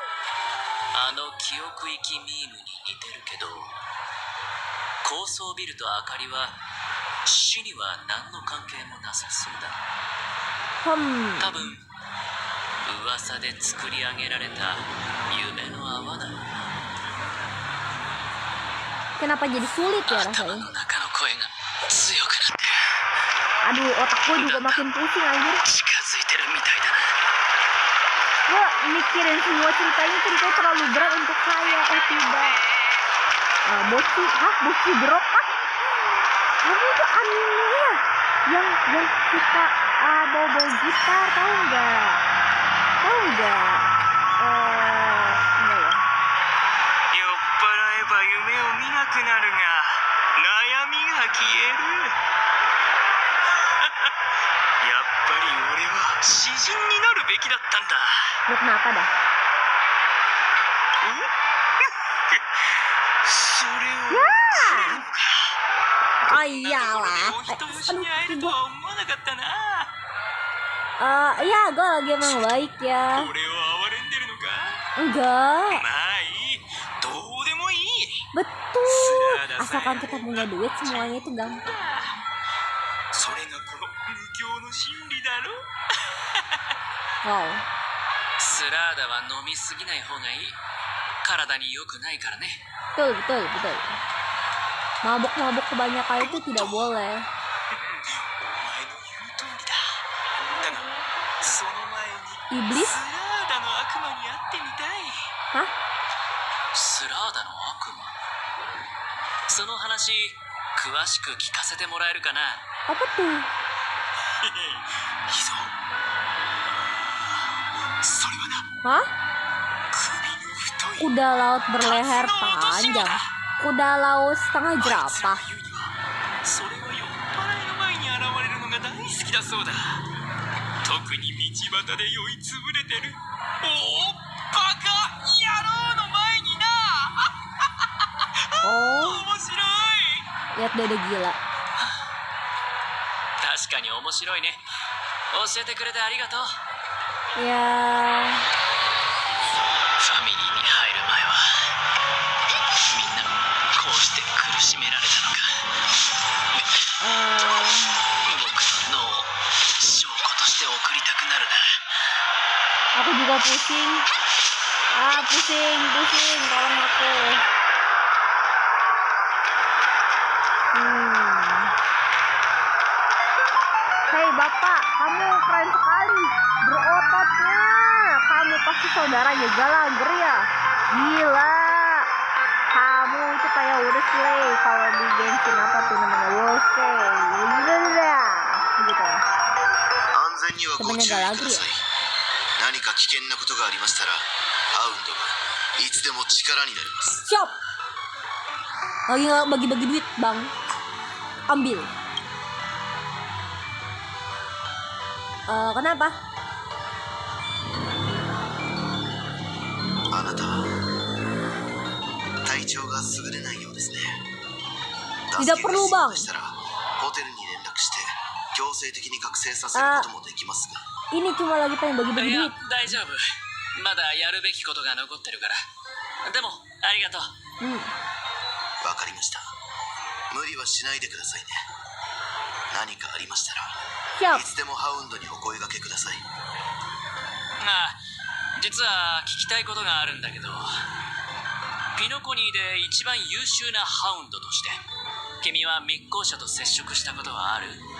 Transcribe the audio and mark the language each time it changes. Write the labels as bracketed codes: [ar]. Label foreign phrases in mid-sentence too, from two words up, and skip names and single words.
[ja] あの記憶域ミームに似てるけど、高層ビルと明かりは死には何の関係もなさそうだ。多分噂で作り上げられた夢の泡だろうな。 [id] Kenapa jadi sulit ya [ja] 頭 [id] rasanya? [ja] の中の声が強くなってる。 [id] Aduh, otak gue juga makin pusing anjir. [ja] 近づいてるみたいだな。 [id] Gue mikirin semua ceritanya terlalu berat untuk saya. Tidak. Boci drop kah? Kamu itu anime ya? Yang suka bawa gitar, tahu nggak? Enggak ya. [ja] 酔っ払えば夢を見なくなるが悩みが消える。やっぱり俺は詩人になるべきだったんだ。 [id] Lu kenapa dah? [ja] それを [id] Oh iyalah. [ja] お人よしに会えるとは思わなかったな。 [id] Ya gue lagi emang baik ya. [ja] 俺を哀れんでるのか。 [id] Enggak. [ja] まあいい、どうでもいい。 [id] Betul. Asalkan kita punya duit semuanya itu gampang. [ja] それがこの無教の真理だろ。 Wow. スラーダは飲みすぎない方がいい。体に良くないからね。 [id] Betul. Mabuk kebanyakan itu tidak boleh. [ja] お前の言う通りだ。だがその前に [id] Iblis? [ja] スラーダの悪魔に会ってみたい。 Hah? スラーダの悪魔。その話詳しく聞かせてもらえるかな。 [id] Apa tuh? [ja] いいぞ。それはな、 Hah? 首の太い [id] Kuda laut berleher panjang. Kuda laut setengah [ja] あいつら [id] jerapah. [ja] が言うにはそれは酔っ払いの前に現れるのが大好きだそうだ。特に道端で酔いつぶれてるおおバカ野郎の前にな。 Oh, 面白い。 [id] lihat dia udah gila. [ja] 確かに面白いね。教えてくれてありがとう。 [id] Ya. [ja] ファミリーに入る前はみんなこうして苦しめられたのか。僕の脳を証拠として送りたくなるな。 [id] Aku juga pusing. Pusing. Tolong aku. Hei bapak, kamu keren sekali. Berototnya. Kamu pasti saudaranya Gallagher ya. Gila. Kamu itu kayak Wesley kalau di Genshin apa tuh namanya Wolfey. Gitu. [ja] 安全にはご注意くだ [id] Temannya [ja] さい。何か危険なことがありましたらハウンドがいつでも力になります。 [id] Siap. Lagi nggak bagi-bagi duit bang. Ambil. Kenapa? [ja] あなたは体調が優れないようですね。 [id] Tidak perlu bang. [ja] したらホテルに連絡して強制的に覚醒させることもできますが。 [id] Ini cuma lagi pengen bagi-bagi [ja] いや [id] duit. [ja] 大丈夫。まだやるべきことが残ってるから。でもありがとう。わかりました。無理はしないでくださいね。何かありましたら [id] Siap. [ja] いつでもハウンドにお声掛けください。実は聞きたいことがあるんだけど、ピノコニーで一番優秀なハウンドとして君は密航者と接触したことはある？